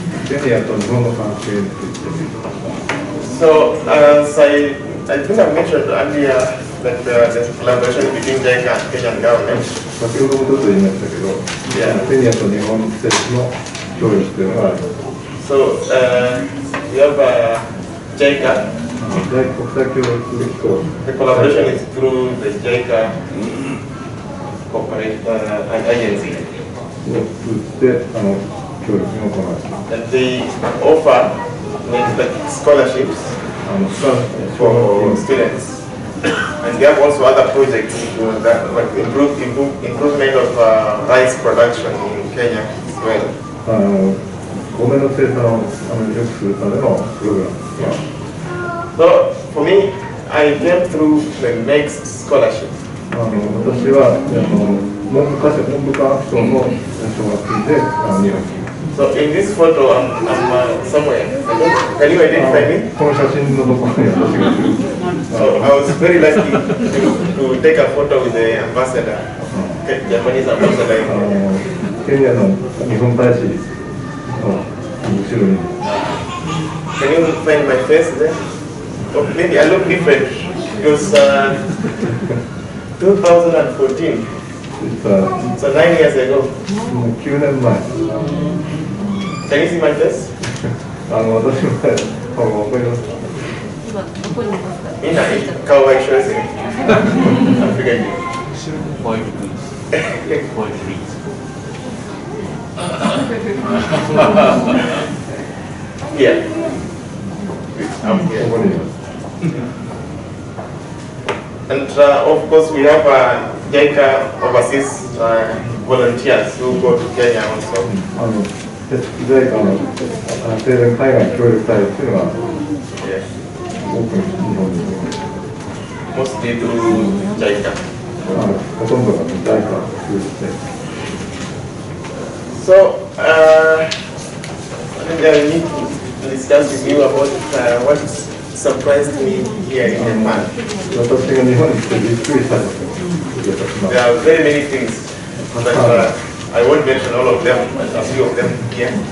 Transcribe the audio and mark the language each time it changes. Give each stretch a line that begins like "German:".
Japanese: ケニアと日本の関係について。
English: So, as I think I mentioned earlier that there's collaboration between JICA and Kenyan government.
Japanese: 先ほどもちょっと言いましたけど、ケニアと日本政府の協力というのがあります。
English: So, we have JICA.
Japanese: 国際協力機構。
English: The collaboration is through the JICA corporate agency.
Japanese: を通じて協力を行います。
English: And they offer scholarships for students. And they have also other projects that improvement of rice production in Kenya as well.
Japanese: 米の生産を良くするためのプログラムです。
English: So for me, I came through the next scholarship.
Japanese: 私は文部科学省の奨学金で入学します。
English: So in this photo, I'm somewhere. Can you identify me?
Japanese: この写真のところに私がいる。
English: So I was very lucky to take a photo with the ambassador, Japanese ambassador.
Japanese: ケニアの日本大使の後ろに。
English: Can you find my face there? Oh, maybe I look different. It was 2014. So 9 years ago.
Japanese: 9年前。
English: Can you see my face?
Japanese: 私も分かりますか？みんな顔が一緒ですね。アフリカ人。
English: Point please. Point please. Here. I'm here.
Japanese: ここにいます。
English: And of course, we have JICA overseas volunteers who go to Kenya also.
Japanese: ジャイカの青年海外協力隊っていうのが
English: Yes.
Japanese: 多くの日本に
English: Mostly through JICA.
Japanese: ほとんどがジャイカ協力隊
English: So, I think I need to discuss with you about what surprised me here in Japan.
Japanese: 私が日本に来てびっくりしたことを
English: There are very many things, but I won't mention all of them, but a few of them here.